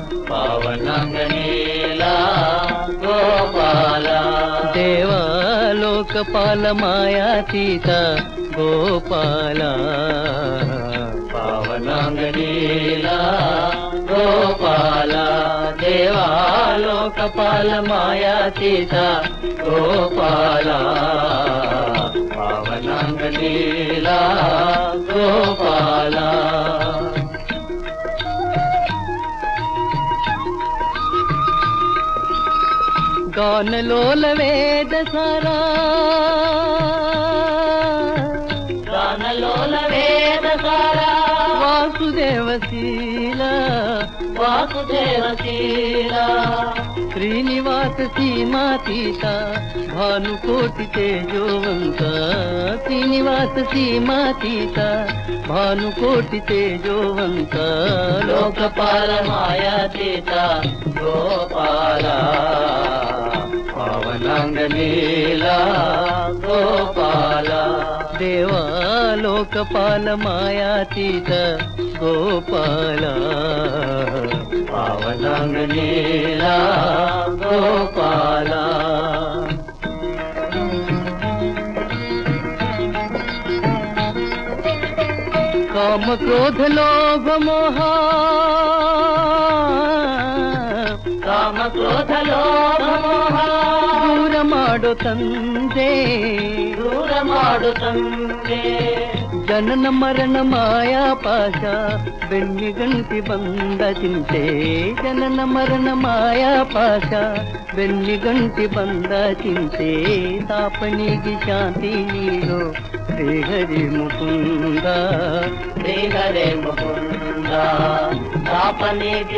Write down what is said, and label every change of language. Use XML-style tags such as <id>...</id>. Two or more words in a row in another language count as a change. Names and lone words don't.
<kn>ಪಾವನಾಂಗನೀಲ ಗೋಪಾಲ ದೇವಲೋಕದ ಲೋಕಪಾಲ ಮಾಯಾತೀತ ಗೋಪಾಲ ಪಾವನಾಂಗಲೀಲಾ ಗೋಪಾಲ ದೇವಾ ಲೋಕಪಾಲ ಮಾಯಾತೀತ ಗೋಪಾಲ ಪಾವನಾಂಗಲೀಲಾ ಗೋಪಾಲ</kn> <sa>गानलोल वेद सारा गानलोल वेद सारा वासुदेवशीला वासुदेवशीला श्रीनिवास सीमातीत भानुकोटि तेजोवंत श्रीनिवास सीमातीत भानुकोटि तेजोवंत लोकपाल मायातीत गोपाल पावनांगलीला गोपाल देवा लोकपाल मायातीत गोपाल पावनांगलीला गोपाल काम क्रोध लोभ मोह काम क्रोध लोभ मोह</sa> <kn>ದೂರ ಮಾಡು ತಂದೆ ದೂರ ಮಾಡು ತಂದೆ ಜನನ ಮರಣ ಮಾಯಾ ಪಾಶ ಬೆನ್ನಿಗಂಟಿ ಬಂದ ಚಿಂತೆ ಜನನ ಮರಣ ಮಾಯಾ ಪಾಶ ಬೆನ್ನಿಗಂಟಿ ಬಂದ ಚಿಂತೆ ತಾಪನಿಗೆ ಶಾಂತಿ ನೀಡು ಶ್ರೀ ಹರಿ ಮುಕುಂದ ಶ್ರೀ ಹರೇ ಮುಕುಂದ ತಾಪನಿಗೆ</kn>